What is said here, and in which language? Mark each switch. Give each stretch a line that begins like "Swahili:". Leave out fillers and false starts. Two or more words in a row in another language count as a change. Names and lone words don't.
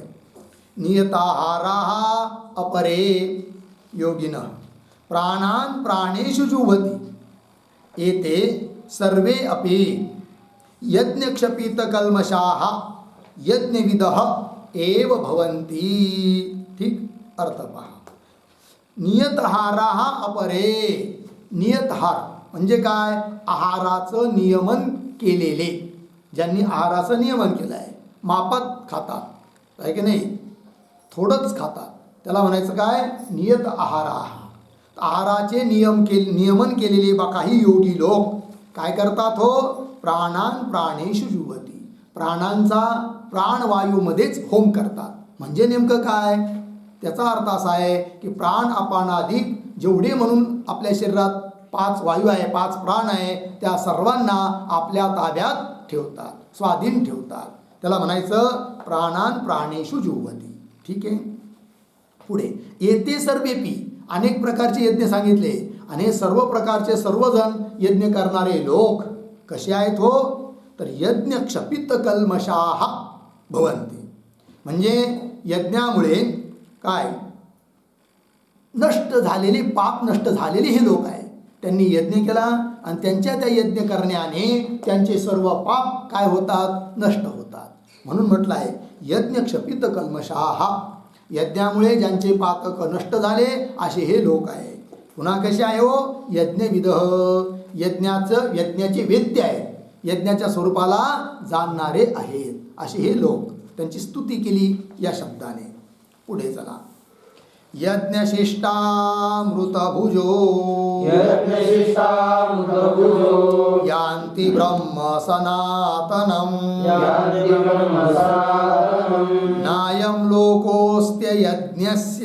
Sanskrit: नियताहाराः अपरे योगिनः प्राणान् प्राणेषु जुह्वति एते सर्वे अपि यज्ञक्षपितकल्मषाः यज्ञविदः एव भवन्ति.
Marathi: ठीक. अर्थ पहा.
Sanskrit: नियतहाराः अपरे.
Marathi: नियतहार म्हणजे काय, आहाराचं नियमन केलेले, ज्यांनी आहाराचं नियमन केलं आहे, मापात खातात, आहे की नाही, थोडंच खातात, त्याला म्हणायचं काय,
Sanskrit: नियत आहारा.
Marathi: आहाराचे नियमन केलेले काही योगी लोक काय करतात हो,
Sanskrit: प्राणान प्राणेषु जुह्वति,
Marathi: प्राणांचा प्राणवायूमध्येच होम करतात. म्हणजे नेमकं काय, त्याचा अर्थ असा आहे की प्राण अपानाधिक जेवढे म्हणून आपल्या शरीरात 5 वायू आहे, 5 प्राण आहे, त्या सर्वांना आपल्या ताब्यात ठेवतात, स्वाधीन ठेवतात. त्याला म्हणायचं
Sanskrit: प्राणान प्राणेषु जुह्वति.
Marathi: ठीक आहे. पुढे येते सर्वेपी, अनेक प्रकारचे यज्ञ सांगितले, आणि सर्व प्रकारचे सर्वजण यज्ञ करणारे लोक कसे आहेत हो, तर
Sanskrit: यज्ञ क्षपित कल्मषाः भवन्ति.
Marathi: म्हणजे यज्ञामुळे काय, नष्ट झालेले, पाप नष्ट झालेले हे लोक आहे, त्यांनी यज्ञ केला आणि त्यांच्या त्या यज्ञ करण्याने त्यांचे सर्व पाप काय होतात, नष्ट होतात. म्हणून म्हटलं आहे
Sanskrit: यज्ञ क्षपित कल्मषाः,
Marathi: यज्ञामुळे ज्यांचे पातक नष्ट झाले असे हे लोक आहे. पुन्हा कसे आहे हो, यज्ञविदः, यज्ञाचे वेद्य आहेत, यज्ञाच्या स्वरूपाला जाणणारे आहेत असे हे लोक. त्यांची स्तुती केली या शब्दाने. पुढे चला.
Sanskrit: यज्ञशिष्टामृतभुजो यज्ञशिष्टामृतभुजो यान्ति ब्रह्म सनातनम् यान्ति ब्रह्म सनातनम् नायं लोकोऽस्त्य यज्ञस्य